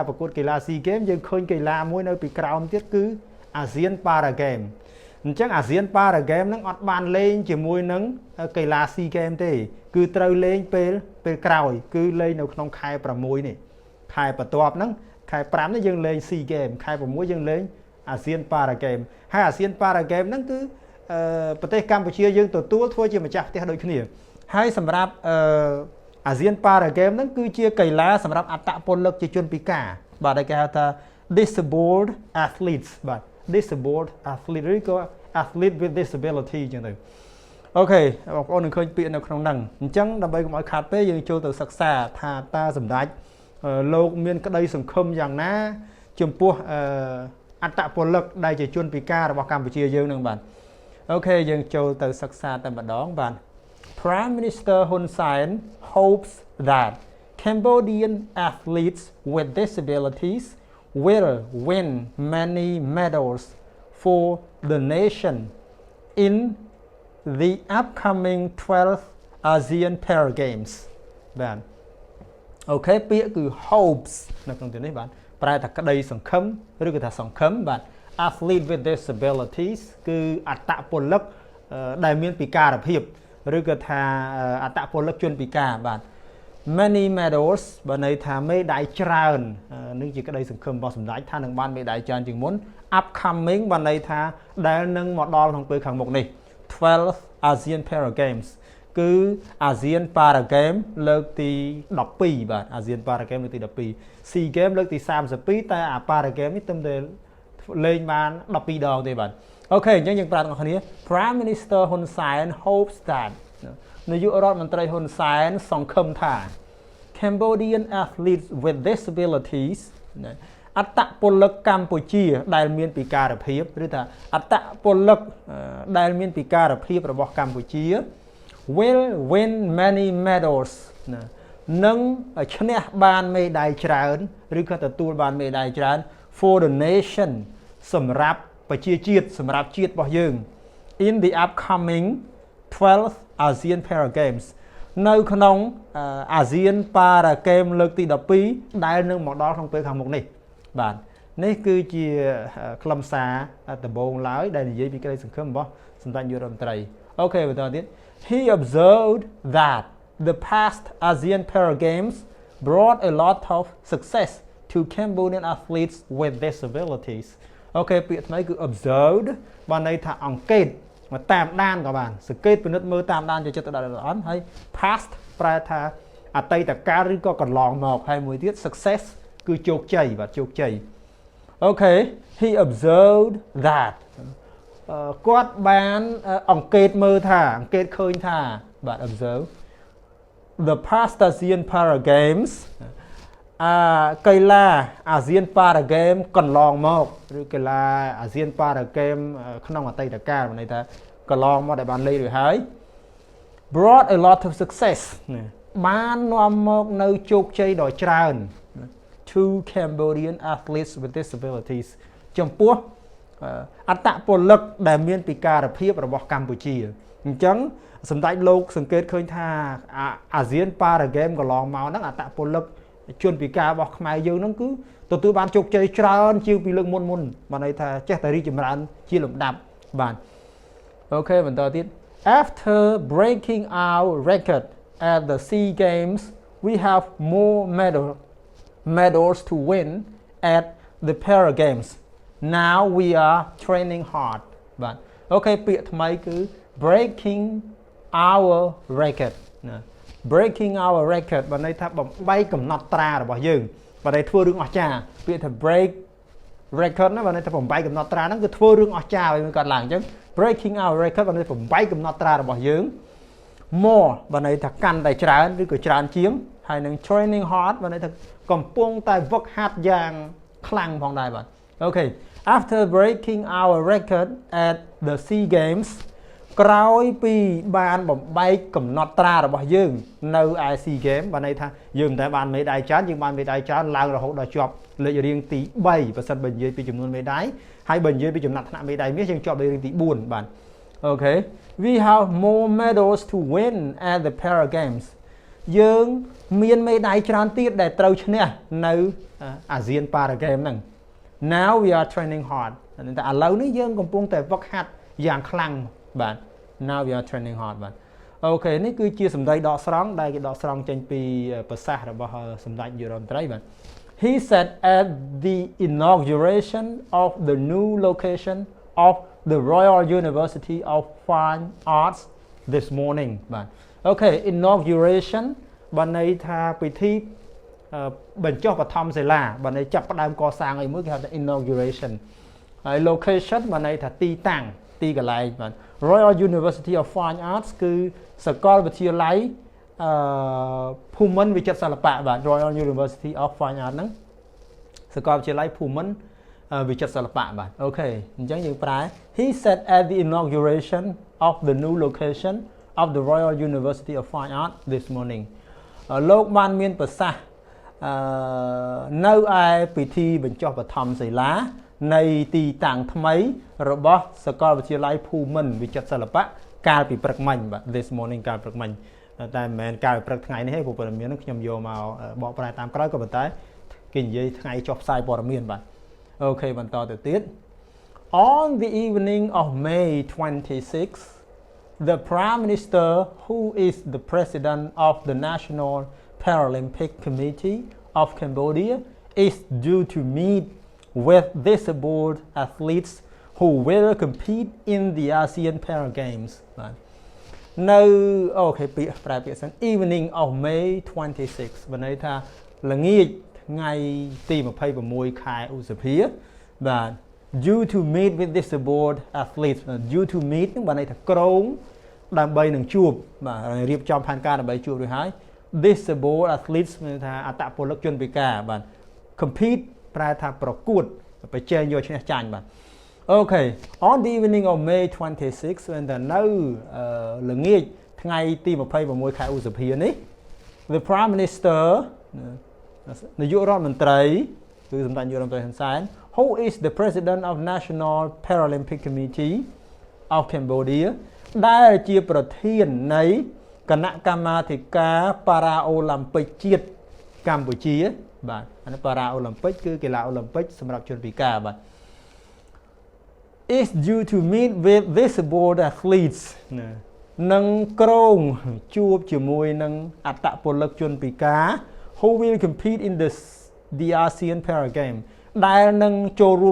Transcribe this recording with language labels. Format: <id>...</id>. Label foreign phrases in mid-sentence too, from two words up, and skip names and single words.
<km>ប្រកួតកីឡា SEA Games យើងឃើញកីឡាមួយនៅពីក្រោមទៀតគឺ ASEAN Para Games អញ្ចឹង ASEAN Para Games ហ្នឹងអត់បានលេងជាមួយនឹងកីឡា SEA Games ទេគឺត្រូវលេងពេលក្រោយគឺលេងនៅក្នុងខែ6នេះខែបន្ទាប់ហ្នឹងខែ5នេះយើងលេង SEA Games ខែ6យើងលេង ASEAN Para Games ហើយ ASEAN Para Games ហ្នឹងគឺប្រទេសកម្ពុជាយើងទទួលធ្វើជាម្ចាស់ផ្ទះដូចគ្នាហើយសម្រាប់ ASEAN Para Games ហ្នឹងគឺជាកីឡាសម្រាប់អត្តពលិកជាជនពិការបាទគេហៅថា</km> <en>disabled athletes</en> <km>បាទ</km> <en>disabled athlete</en> <km>ឬក៏ athlete</km> <en>with disability</en> <km>អញ្ចឹងទៅអូខេបងប្អូននឹងឃើញពាក្យនៅក្នុងហ្នឹងអញ្ចឹងដើម្បីកុំឲ្យខាត ពេលយើងចូលទៅសិក្សាថាតើសម្ដេចលោកមានក្តីសង្ឃឹមយ៉ាងណាចំពោះអត្តពលិកដែលជាជនពិការរបស់កម្ពុជាយើងនឹងបាទអូខេយើងចូលទៅសិក្សាតែម្ដងបាទ</km> <en>Prime Minister Hun Sen hopes that Cambodian athletes with disabilities will win many medals for the nation in the upcoming 12th ASEAN Para Games</en> <km>បាទអូខេពាក្យគឺ hopes នៅក្នុងទីនេះបាទប្រែថាក្តីសង្ឃឹមឬ ក៏ថាសង្ឃឹមបាទ</km> <en>athlete with disabilities</en> <km>គឺអត្តពលិកដែលមានពិការភាពឬក៏ថាអត្តពលិកជនពិការបាទ</km> <en>many medals</en> <km>បើន័យថាមេដាយច្រើននឹងជាក្តីសង្ឃឹមរបស់សម្ដេចថានឹងបានមេដាយច្រើនជាងមុន upcoming បើន័យថាដែលនឹងមកដល់ក្នុងពេលខាងមុខនេះ 12th ASEAN Para Games គឺ ASEAN Para Games លើកទី 12បាទ ASEAN Para Games លើកទី12 SEA Games លើកទី32តែអា Para Games នេះត្រឹមតែលេងបាន12ដងទេបាទអូខេអញ្ចឹងយើងប្រាប់ទាំងអស់គ្នា</km> <en>Prime Minister Hun Sen hopes that</en> <km>នាយករដ្ឋមន្ត្រីហ៊ុនសែនសង្ឃឹមថា</km> <en>Cambodian athletes with disabilities</en> <km>អត្តពលិកកម្ពុជាដែលមានពិការភាពឬថាអត្តពលិកដែលមានពិការភាពរបស់កម្ពុជា</km> <en>will win many medals</en> <km>នឹងឈ្នះបានមេដាយច្រើនឬក៏ទទួលបានមេដាយច្រើន</km> <en>for the nation</en> <km>សម្រាប់ប្រជាជាតិសម្រាប់ជាតិរបស់យើង</km> <en>in the upcoming 12th ASEAN Para Games</en> <km>នៅក្នុង ASEAN Para Games លើកទី12ដែលនឹងមកដល់ក្នុងពេលខាងមុខនេះបាទ នេះគឺជាខ្លឹមសារដំបូងឡើយដែលនិយាយពីក្តីសង្ឃឹមរបស់សម្ដេចនាយករដ្ឋមន្ត្រីអូខេបន្តទៀត</km> <en>He observed that the past ASEAN Para Games brought a lot of success to Cambodian athletes with disabilities</en> <km>អូខេពាក្យថ្មីគឺ observed បានន័យថាអង្កេតមកតាមដានក៏បានសង្កេតពិ និត្យមើលតាមដានយកចិត្តទុកដាក់ដល់អត់ហើយ past ប្រែថាអតីតកាលឬក៏កន្លងមកហើយមួយទៀត success គឺជោគជ័យបាទជោគជ័យអូខេ</km> <en>he observed that</en> <km>គាត់បានអង្កេតមើលថាអង្កេត ឃើញថាបាទ</km> <en>observe the past ASEAN Para Games</en> <km>កីឡាអាស៊ាន Para Game កន្លងមកឬកីឡាអាស៊ាន Para Game ក្នុងអតីតកាល ន័យថាកន្លងមកដែលបានលេងរួចហើយ</km> <en>brought a lot of success</en> <km>បាននាំមកនៅជោគជ័យដ៏ច្រើន</km> <en>to Cambodian athletes with disabilities</en> <km>ចំពោះអត្តពលិកដែលមានពិការភាពរបស់កម្ពុជាអញ្ចឹងសម្ដេចលោកសង្កេតឃើញថាអាស៊ាន Para Game កន្លងមកហ្នឹងអត្តពលិកជនពិការរបស់ខ្មែរយើងហ្នឹងគឺទទួលបានជោគជ័យច្រើនជាងពីលើកមុនបានន័យថាចេះតែរីកចម្រើនជាលំដាប់បាទអូខេបន្តទៀត</km> <en>after breaking our record at the SEA Games we have more medals to win at the Para Games now we are training hard</en> <km>បាទអូខេពាក្យថ្មីគឺ</km> <en>breaking our record</en> <km>ណា</km> <en>breaking our record</en> <km>បានន័យថាបំបីកំណត់ត្រារបស់យើងបានន័យធ្វើរឿងអស្ចារ្យពាក្យថា</km> <en>break record</en> <km>ណាបានន័យថាបំបីកំណត់ត្រាហ្នឹងគឺធ្វើរឿងអស្ចារ្យឲ្យมันកើតឡើងអញ្ចឹង</km> <en>breaking our record</en> <km>បានន័យបំបីកំណត់ត្រារបស់យើង more បានន័យថាកាន់តែច្រើនឬក៏ច្រើនជាងហើយនឹង</km> <en>training hard</en> <km>បានន័យថាកំពុងតែវឹកហាត់យ៉ាងខ្លាំងផងដែរបាទអូខេ</km> <en>after breaking our record at the</en> <km>SEA Games ក្រោយពីបានបំបែកកំណត់ត្រារបស់យើងនៅឯ SEA Games បានន័យថាយើងមិនតែបានមេដាយច្រើនយើងបានមេដាយច្រើនឡើងរហូតដល់ជាប់លេខរៀងទី3បើសិនបើនិយាយពីចំនួនមេដាយហើយបើនិយាយពីចំណាត់ថ្នាក់មេដាយមាសយើងជាប់លេខរៀងទី4បាទអូខេ</km> <en>we have more medals to win at the Para Games</en> <km>យើងមានមេដាយច្រើនទៀត ដែលត្រូវឈ្នះនៅអាស៊ាន Para Game ហ្នឹង</km> <en>now we are training hard</en> <km>តែឥឡូវនេះយើងកំពុងតែវឹកហាត់យ៉ាងខ្លាំងបាទ</km> <en>now we are training hard</en> <km>បាទអូខេនេះគឺជាសម្ដីដកស្រង់ដែលគេដកស្រង់ចេញពីប្រសាសន៍របស់សម្ដេចនាយករដ្ឋមន្ត្រីបាទ</km> <en>he said at the inauguration of the new location of the Royal University of Fine Arts this morning</en> <km>បាទអូខេ inauguration បានន័យថាពិធីបញ្ចុះបឋមសិលាបានន័យចាប់ផ្ដើមកសាងអីមួយគេហៅថា inauguration ហើយ location បានន័យថាទីតាំងទី កន្លែងបាទ Royal University of Fine Arts គឺសាកលវិទ្យាល័យភូមិន្ទវិចិត្រសិល្បៈបាទ Royal University of Fine Arts ហ្នឹងសាកលវិទ្យាល័យភូមិន្ទវិ ចិត្រសិល្បៈបាទអូខេអញ្ចឹងយើងប្រែ</km> <en>He said at the inauguration of the new location of the Royal University of Fine</en> <km>Arts</km> <en>this morning</en> <km>លោកបានមានប្រសាសន៍នៅឯពិធីបញ្ចុះបឋមសិលានៃទីតាំងថ្មីរបស់សាកលវិទ្យាល័យភូមិន្ទវិចិត្រសិល្បៈកាលពីព្រឹកមិញបាទ</km> <en>this morning</en> <km>កាលព្រឹកមិញតែមិនមែនកាលព្រឹកថ្ងៃនេះទេព្រោះព័ត៌មានហ្នឹងខ្ញុំយកមកបកប្រែតាមក្រោយក៏ប៉ុន្តែគេនិយាយថ្ងៃចុះផ្សាយព័ត៌មានបាទអូខេបន្តទៅទៀត</km> <en>on the evening of May 26 the Prime Minister who is the President of the National Paralympic Committee of Cambodia is due to meet with disabled athletes who will compete in the ASEAN Para Games</en> <km>បាទនៅអូខេពាក្យប្រែពាក្យសិន</km> <en>evening of May 26</en> <km>បានន័យថាល្ងាចថ្ងៃទី26ខែឧសភាបាទ</km> <en>due to meet with disabled athletes due to meet</en> <km>បានន័យថាក្រុងដើម្បីនឹងជួបបាទរៀបចំផែ នការដើម្បីជួបរួចហើយ</km> <en>disabled athletes</en> <km>មានថាអត្តពលិកជនពិការបាទ compete ប្រែថាប្រកួតប្រជែងយកឈ្នះ ចាញ់បាទអូខេ</km> <en>on the evening of May 26 when the</en> <km>នៅល្ងាចថ្ងៃទី26ខែឧស ភានេះ</km> <en>the Prime Minister</en> <km>នាយករដ្ឋមន្ត្រីគឺសម្ដេចនាយករដ្ឋមន្ត្រីហ៊ុនសែន</km> <en>who is the President of National Paralympic Committee of Cambodia</en> <km>ដែលជាប្រធាននៃគណៈកម្មាធិការប៉ារ៉ាអូឡ িম্প ិកជាតិកម្ពុជាបាទអានេះប៉ារ៉ាអូឡ িম্প ិកគឺកីឡាអូឡ িম্প ិកសម្រាប់ជនពិការបាទ</km> <en>is due to meet with disabled athletes</en> <km>នឹងក្រុងជួបជាមួយនឹងអត្តពលិកជនពិការ</km> <en>who will compete in the ASEAN Para Game</en> <km>ដែលនឹងចូលរួម</km>